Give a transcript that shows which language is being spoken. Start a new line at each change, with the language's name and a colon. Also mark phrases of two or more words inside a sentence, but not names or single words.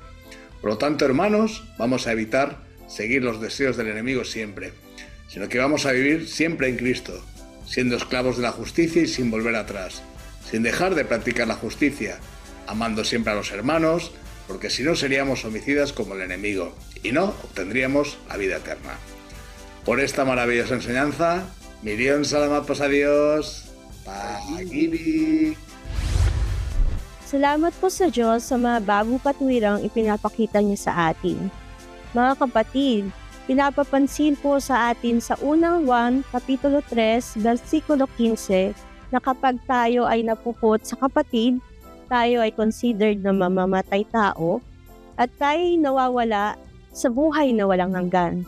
Spanish: Por lo tanto, hermanos, vamos a evitar seguir los deseos del enemigo siempre, sino que vamos a vivir siempre en Cristo, siendo esclavos de la justicia y sin volver atrás, sin dejar de practicar la justicia, amando siempre a los hermanos, porque si no seríamos homicidas como el enemigo, y no obtendríamos la vida eterna. Por esta maravillosa enseñanza,
Filipino: Miriam salamat po sa Diyos, pag-ibig. Salamat po sa Diyos sa mga bagong katwirang ipinapakita niya sa atin. Mga kapatid, pinapapansin po sa atin sa unang Juan, Kapitulo 3, versikulo 15, na kapag tayo ay napupot sa kapatid, tayo ay considered na mamamatay tao, at tayo ay nawawala sa buhay na walang hanggan.